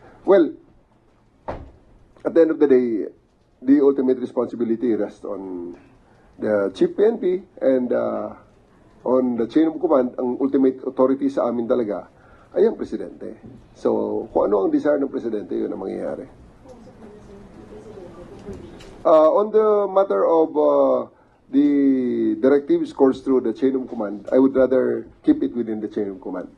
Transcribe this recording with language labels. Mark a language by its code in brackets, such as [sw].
[en] Well, at the end of the day, the ultimate responsibility rests on the Chief PNP and on the chain of command. [tl] Ang [en] ultimate authority [tl] sa amin talaga ay ang Presidente. So, kung ano ang desire ng Presidente, yun ang mangyayari. [en] On the matter of the directives course through the chain of command, I would rather keep it within the chain of command.